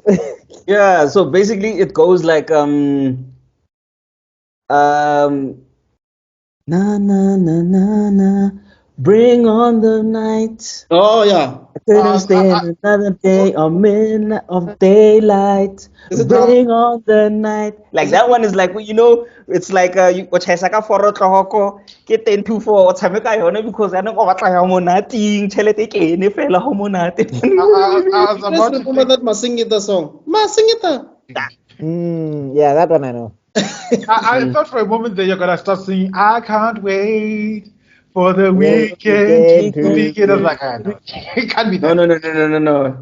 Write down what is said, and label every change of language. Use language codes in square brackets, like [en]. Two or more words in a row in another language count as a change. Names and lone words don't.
[en] yeah. So basically, it goes like na na na na na, bring on the night. Oh yeah. I couldn't stand another day or minute of daylight. Is it Bring on the night. Like that one is like it's like [nso] o chaisa ka foro tlhoko ke 10 to 4 o tshameka yone [en] because I know [nso] go batla ya monating tšhelete ke ene fela go monate. [en] I was you guys about to remember say, that Masingita song? Masingita. Yeah, that one I know. I thought for a moment that you're gonna start singing. I can't wait for the Well, weekend to weekend to begin. I was like, no, it can't be No, that. no, no, no, no, no, no.